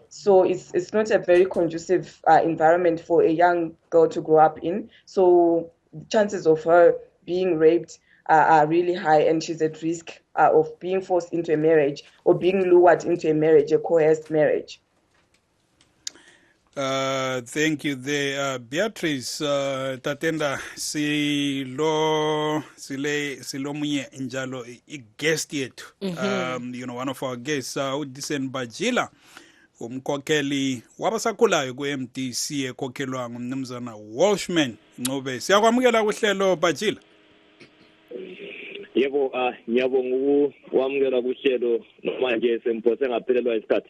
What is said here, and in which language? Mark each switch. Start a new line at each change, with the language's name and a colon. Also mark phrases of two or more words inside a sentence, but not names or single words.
English: So it's not a very conducive environment for a young girl to grow up in. So chances of her being raped are really high, and she's at risk of being forced into a marriage or being lured into a marriage, a coerced marriage. Thank you there, Beatrice.
North Ndebele: Tatenda silo munye njalo guest yethu.
English: One of our guests,
North Ndebele: uDisen Bajila, umkhokheli wabasakhulayo ku-MDC ekhokhelwa ngumnumzana Walshman Ncube. Siyakwamukela kuhlelo Bajila. Yebo, ngiyabonga ukwamukela kuhlelo manje sempose ngaphelelwa isikhathi.